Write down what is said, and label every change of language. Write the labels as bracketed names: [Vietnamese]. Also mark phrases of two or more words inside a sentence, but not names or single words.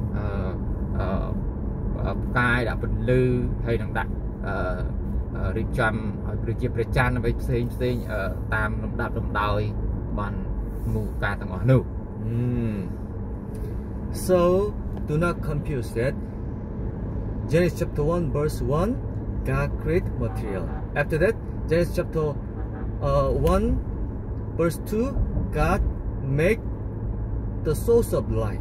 [Khmer] ផ្កាយដាក់ពន្លឺហើយនឹងដាក់រៀបចំឲ្យប្រជាប្រច័នអ្វីផ្សេងតាមលំដាប់លំដោយបានមូលការទាំងអស់នោះ [English] So do not confuse that. Genesis chapter 1 verse 1, God create material. After that, Genesis chapter 1 verse 2, God make the source of light.